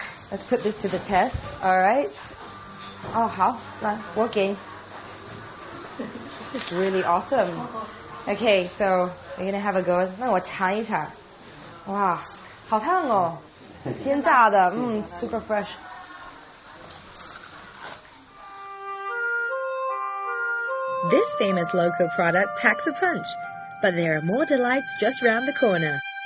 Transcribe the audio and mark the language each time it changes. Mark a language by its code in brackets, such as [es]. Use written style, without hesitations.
[en] Let's put this to the test. All right. [zh] 好，来，我给。 [en] This is really awesome. Okay, so we're gonna have a go. [zh] 那我尝一尝。哇，好烫哦，鲜榨的， [en] super fresh. This famous local product packs a punch, but there are more delights just round the corner.